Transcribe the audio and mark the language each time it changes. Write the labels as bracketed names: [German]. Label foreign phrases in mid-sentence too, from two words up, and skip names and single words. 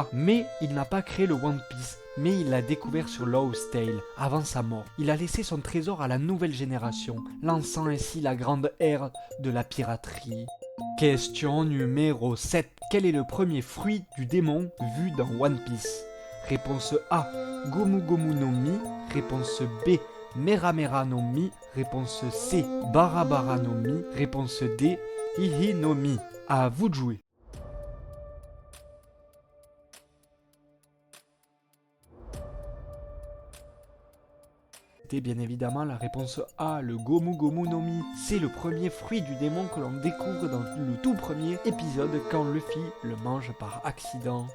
[French] Mais il n'a pas créé le One Piece, mais il l'a découvert sur Lost Tail, avant sa mort. Il a laissé son trésor à la nouvelle génération, lançant ainsi la grande ère de la piraterie. Question numéro 7. Quel est le premier fruit du démon vu dans One Piece? Réponse A, Gomu Gomu no Mi. Réponse B, Mera Mera no Mi. Réponse C, Bara Bara no Mi. Réponse D, Hihi no Mi. À vous de jouer. C'était bien évidemment la réponse A, le Gomu Gomu no Mi. C'est le premier fruit du démon que l'on découvre dans le tout premier épisode quand Luffy le mange par accident.